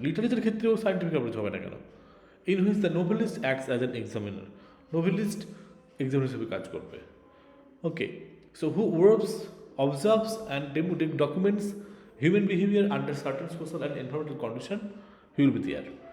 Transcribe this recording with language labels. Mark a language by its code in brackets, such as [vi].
[bn] Literature ক্ষেত্রেও scientific approach হবে না কেন? [en] In which the novelist acts as an examiner. [bn] Novelist examiner হিসেবে কাজ করবে। [en] Okay. So who observes and documents human behavior under certain social and environmental condition, he will be there.